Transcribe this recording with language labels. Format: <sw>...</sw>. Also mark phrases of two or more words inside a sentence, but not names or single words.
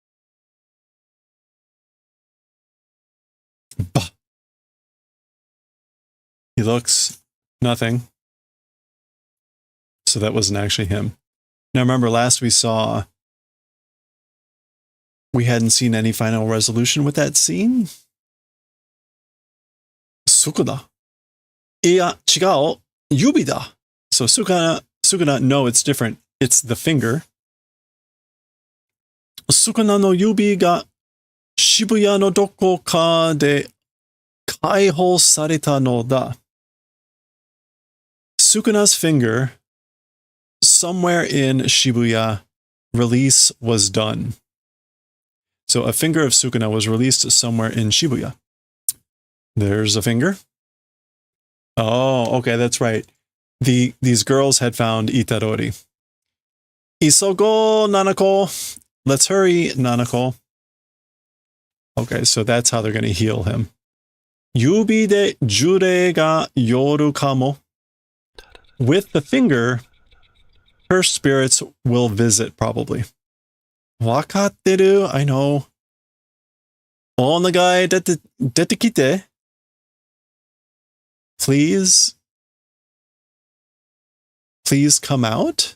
<en>Bah. He looks nothing. So that wasn't actually him. Now remember, last we saw, we hadn't seen any final resolution with that scene.</en> <ja>Sukuna. Iya, chigao, yubi da.</ja> <en>So Sukuna, no, it's different. It's the finger.</en> <ja>Sukunaの指がShibuyaのどこかで解放されたのだ.</ja> <en>Sukuna's finger, somewhere in Shibuya, release was done. So a finger of Sukuna was released somewhere in Shibuya. There's a finger. Oh, okay, that's right. These girls had found Itarori.</en> <ja>Isogo, Nanako.</ja> <en>Let's hurry, Nanako. Okay, so that's how they're going to heal him.</en> <ja>指で呪霊が寄るかも.</ja> <en>With the finger, cursed spirits will visit, probably.</en> <ja>分かってる,</ja> <en>I know.</en> <ja>お願い出てきて.</ja> <en>Please come out.</en>